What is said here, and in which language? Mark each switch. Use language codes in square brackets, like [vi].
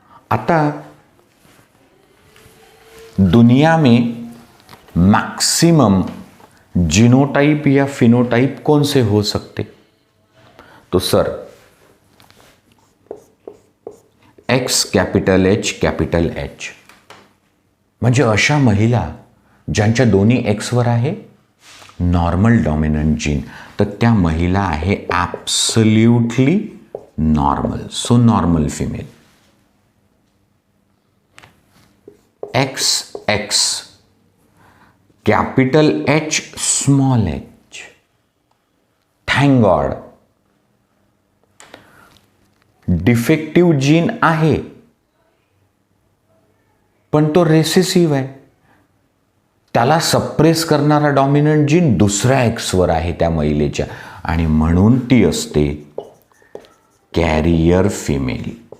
[hi] आता दुनिया में मैक्सिमम जीनोटाइप या फिनोटाइप कौन से हो सकते? [mr] तो सर एक्स कॅपिटल एच म्हणजे अशा महिला ज्यांच्या दोन्ही एक्सवर आहे नॉर्मल डॉमिनंट जीन, तर त्या महिला आहे absolutely normal. [en] So normal female. X X capital H small H. Thank God [mr] defective gene आहे पण तो रेसेसिव्ह आहे. त्याला सप्रेस करणारा डॉमिनंट जीन दुसऱ्या एक्सवर आहे त्या महिलेच्या, आणि म्हणून ती असते कॅरियर फिमेल.